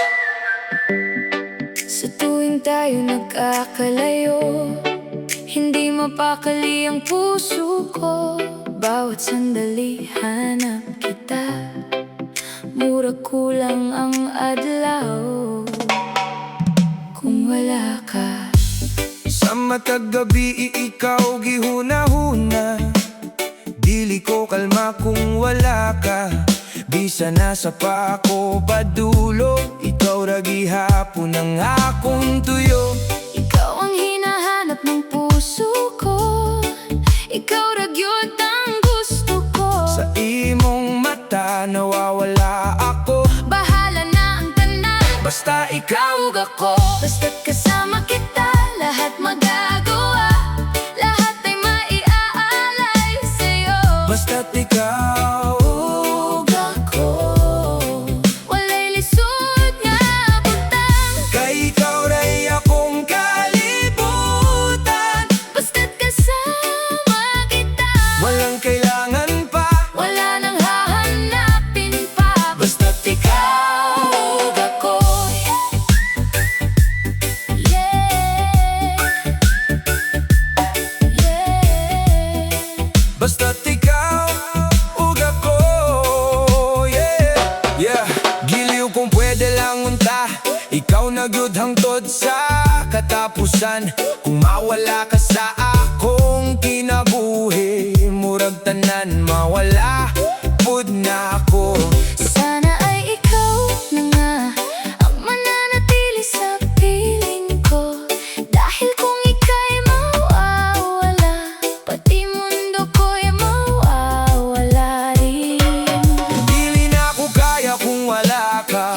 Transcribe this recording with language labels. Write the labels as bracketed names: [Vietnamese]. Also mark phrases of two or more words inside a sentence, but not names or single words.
[Filipino] Sa tuwing tayo nagkakalayo, hindi mapakali ang puso ko. Bawat sandali hanap kita, [Cebuano] murag kulang ang adlaw kung wala ka. Sa matag gabi ikaw gihuna-huna, dili ko kalma kung wala ka. Bisa nasa pa ako padulo, ikaw ra gihapon ang akong tuyo. [Filipino] Ikaw ang hinahanap ng puso ko, [Cebuano] ikaw ra gyud ang gusto ko. Sa imong mata nawawala ako, Bahala na ang tanan, basta ikaw ug ako. [Filipino] basta't kasama kita, lahat magagawa, lahat ay maiaalay sa'yo. [Cebuano] Basta't ikaw ug ako, Walay lisod nga butang, kay ikaw ra'y akong kalibutan. [Filipino] basta't kasama kita, Walang kailangan pa, wala nang hahanapin pa. [Cebuano] basta't ikaw ug ako. [English] Yeah, yeah. [Cebuano] Basta't ikaw ug ako, [English] yeah. Yeah, [Cebuano] giliw kung pwede lang unta, ikaw na gyud hangtod sa katapusan. Kung mawala ka sa akong kinabuhi, murag tanan mawala pud na ako. [Filipino] Sana ay ikaw na nga ang mananatili sa piling ko, dahil kung ika'y mawawala, pati mundo ko'y mawawala rin. [Cebuano] Dili na ako kaya kung wala ka,